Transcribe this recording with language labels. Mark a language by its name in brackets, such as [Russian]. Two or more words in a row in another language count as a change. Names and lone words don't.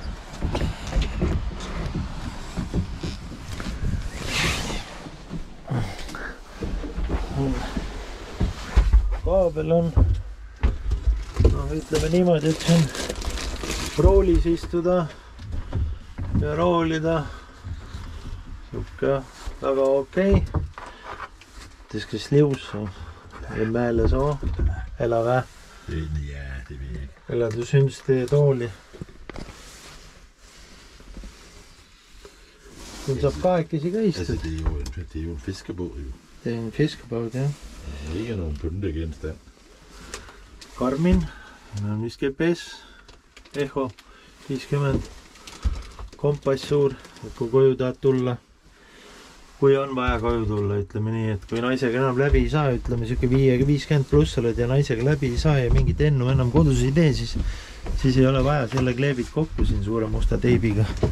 [Estonian] Kaabel on, ütleme niimoodi, et see on roolis istuda ja roolida. Siuke väga okei. [Danish] Det skal slives og male så, eller hvad? Ja, det ved jeg ikke. Eller du synes, det er dårligt? [Estonian] Den saab kahekesi ka istuda. [Danish] Det er jo en fiskebåd jo. Det er en fiskebåd, ja. Ikke nogen pyntegenstand. [Estonian] Garmin, on vist GPS, Echo 50, kompass suur, kui koju tahad tulla. Kui on vaja koju tulla, ütleme nii, et kui naisega enam läbi ei saa, ütleme siuke 50 pluss oled ja naisega läbi ei saa ja mingit ennu enam kodus ei tee, siis ei ole vaja, selle kleebid kokku siin suure musta teibiga.